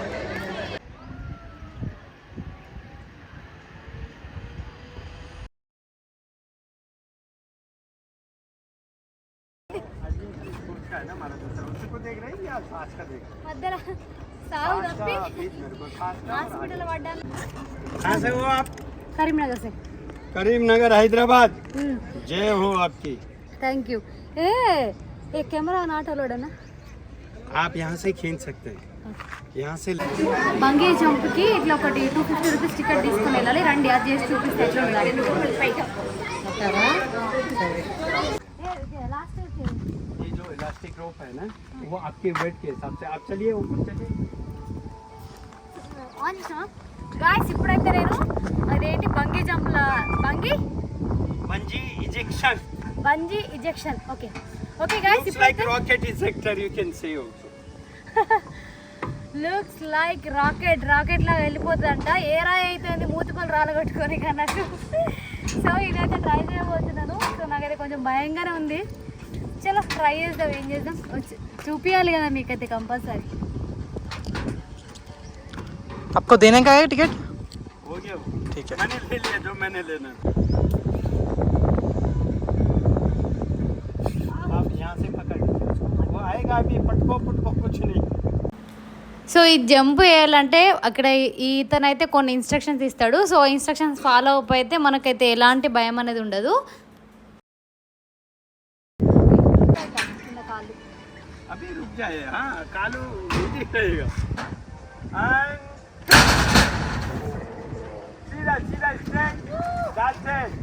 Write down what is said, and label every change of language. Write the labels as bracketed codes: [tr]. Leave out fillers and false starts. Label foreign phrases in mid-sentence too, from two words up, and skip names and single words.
[te] మధ్యలో సాగు తప్పి హాస్పిటల్ పడ్డాను. [hi] कहाँ से हो आप? करीमनगर से. करीमनगर हैदराबाद. जय हो आपकी. [en] thank you. [hi] ये कैमरा [en] not allowed [hi] है ना? आप यहाँ से खींच सकते हैं. यहाँ से [te] బంగీ జంప్కి ఇట్లా ఒకటి 250 [en] rupees ticket [te] తీసుకుని వెళ్ళాలి. రండి, అది చేసి చూపిస్తే ఎట్లా ఉండాలి. [hi] ये जो [en] elastic rope [hi] है ना, वो आपके वेट के हिसाब से आप चलिए ऊपर चलिए. [te] ఆన్ చేసావా గాయస్? ఇప్పుడైతే నేను అదేంటి బంగీ జంప్ల [en] bungee ejection okay okay guys, like rocket ejector you can say also. looks like rocket [te] లాగా వెళ్ళిపోతుందంట. ఏ రాయి అయితే మూతిపళ్ళు రాలగొట్టుకొని కన్నట్టు. సో ఇదైతే ట్రై చేయబోతున్నాను. సో నాకైతే కొంచెం భయంగానే ఉంది. చలో ట్రై చేద్దాం, ఏం చేద్దాం, వచ్చి చూపించాలి కదా మీకైతే కంపల్సరీ. [hi] आपको देने का है टिकट? हो गया वो, ठीक है. मैंने ले लिया जो मैंने लेना. आप यहाँ से पकड़ लीजिए, वो आएगा अभी, पटको कुछ नहीं. [te] సో ఈ జంప్ వేయాలంటే అక్కడ ఇతనైతే కొన్ని ఇన్స్ట్రక్షన్స్ ఇస్తాడు. సో ఇన్స్ట్రక్షన్స్ [en] follow up [te] అయితే మనకైతే ఎలాంటి భయం అనేది ఉండదు. [hi] अभी रुक जाए. हाँ कालू नहीं रहेगा. सीधा स्ट्रेट जाते.